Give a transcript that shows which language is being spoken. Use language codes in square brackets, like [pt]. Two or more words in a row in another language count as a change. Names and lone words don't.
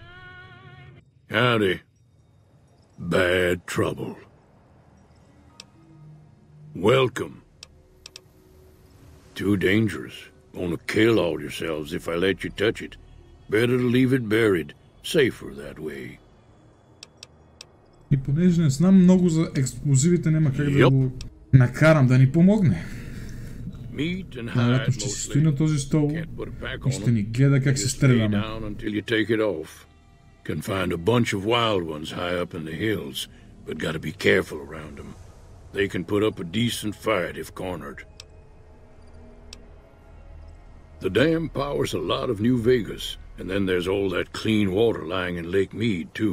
[en] Howdy. Bad trouble. Welcome. Too dangerous. Gonna kill all yourselves if I let you touch it. Better to leave it buried. Safer that way. [bg] И понеже не знам много за експлозивите, няма как да го накарам да ни помогне. Най-вероятно ще си стои на този стол и ще ни гледа как се стреляме. [en] Can find a bunch of wild ones high up in the hills, but gotta be careful around them. They can put up a decent fight if cornered. The dam powers a lot of New Vegas, and then there's all that clean water lying in Lake Mead, too.